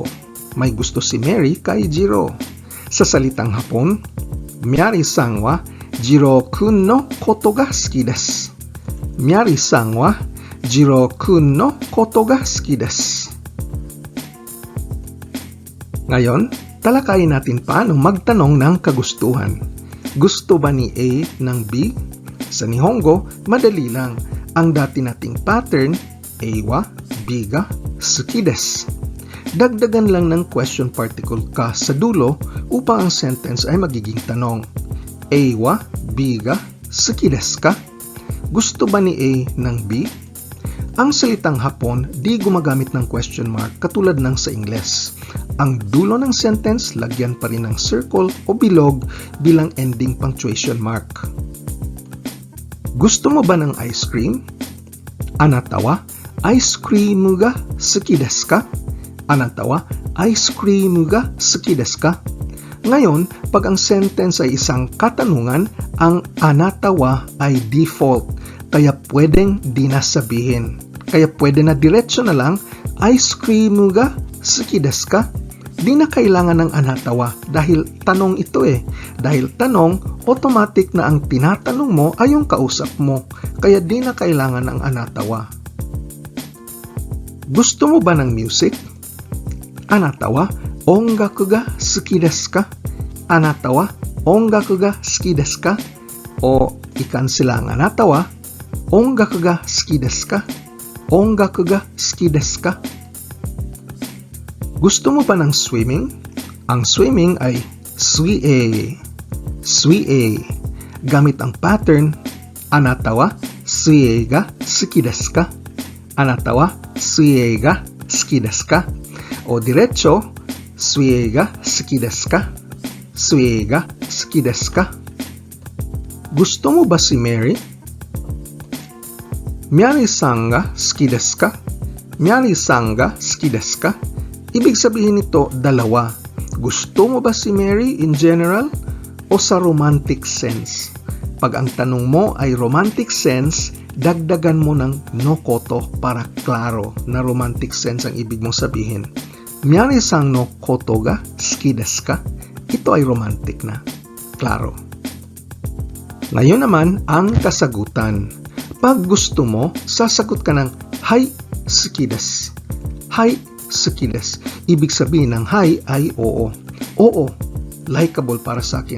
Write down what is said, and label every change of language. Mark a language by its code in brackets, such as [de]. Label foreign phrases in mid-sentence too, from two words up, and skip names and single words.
[tl] May gusto si Mary kay Jiro. Sa salitang Hapon, [ja] ミヤリさんはジローくんのことが好きです. ミヤリさんはジローくんのことが好きです. [tl] Ngayon, talakayin natin paano magtanong ng kagustuhan. Gusto ba ni A ng B? Sa Nihongo, madali lang. Ang dati nating pattern, [ja] A wa, B ga, 好きです. [tl] Dagdagan lang ng [en] question particle [tl] ka sa dulo upang ang sentence ay magiging tanong. [ja] A wa, B ga, 好きですか? [tl] Gusto ba ni A ng B? Ang salitang Hapon di gumagamit ng [en] question mark [tl] katulad ng sa Ingles. Ang dulo ng sentence lagyan pa rin ng circle o bilog bilang [en] ending punctuation mark. [tl] Gusto mo ba ng [en] ice cream? [ja] あなたは [en] ice cream [ja] が好きですか? あなたは [en] ice cream [ja] が好きですか? [tl] Ngayon, pag ang sentence ay isang katanungan, ang [ja] あなたは [tl] ay default, kaya pwedeng di na sabihin. Kaya pwede na diretso na lang, [en] ice cream [ja] が好きですか? [tl] Di na kailangan ng [ja] あなたは [tl] dahil tanong ito eh. Dahil tanong, automatic na ang tinatanong mo ay yung kausap mo. Kaya di na kailangan ng [ja] あなたは. [tl] Gusto mo ba ng music? [ja] あなたは音楽が好きですか? あなたは音楽が好きですか? [tl] O i-cancel ang [ja] あなたは, 音楽が好きですか? 音楽が好きですか? [tl] Gusto mo ba ng swimming? Ang swimming ay suie. Suie. Gamit ang pattern, [ja] あなたは水泳が好きですか? あなたは水泳が好きですか? [tl] O diretso, [ja] 水泳が好きですか? 水泳が好きですか? [tl] Gusto mo ba si Mary? [ja] ミヤリさんが好きですか? ミヤリさんが好きですか? [tl] Ibig sabihin nito, dalawa. Gusto mo ba si Mary [en] in general [tl] o sa [en] romantic sense? [tl] Pag ang tanong mo ay [en] romantic sense, [tl] dagdagan mo ng [ja] のこと [tl] para klaro na [en] romantic sense [tl] ang ibig mong sabihin. [ja] ミヤリさんのことが好きですか? [tl] Ito ay romantic na. Klaro. Ngayon naman, ang kasagutan. Pag gusto mo, sasagot ka ng [ja] はい好きです. はい好きです. [tl] Ibig sabihin ng hi ay oo. Oo, likable para sa akin.